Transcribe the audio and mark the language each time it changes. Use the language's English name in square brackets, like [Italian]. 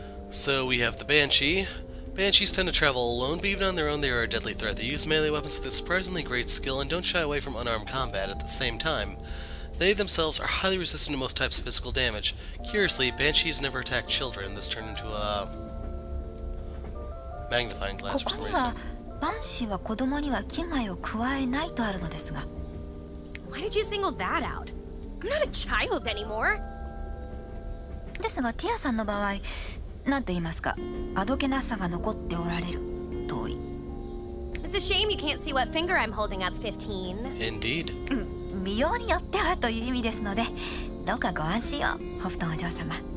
[English] So we have the Banshee. Banshees tend to travel alone, but even on their own they are a deadly threat. They use melee weapons with a surprisingly great skill and don't shy away from unarmed combat at the same time. They themselves are highly resistant to most types of physical damage. Curiously, Banshees never attack children. This turned into a magnifying glass for some reason. [Japanese] バンシーは子供には危害を加えないとあるのですが。 [English] Why did you single that out? I'm not a child anymore. [Japanese] ですが、ティアさんの場合、なんて言いますか、あどけなさが残っておられるとい。 [English] It's a shame you can't see what finger I'm holding up, 15. Indeed. [Japanese] 見ようによってはという意味ですので、どうかご安心を、ホフトンお嬢様。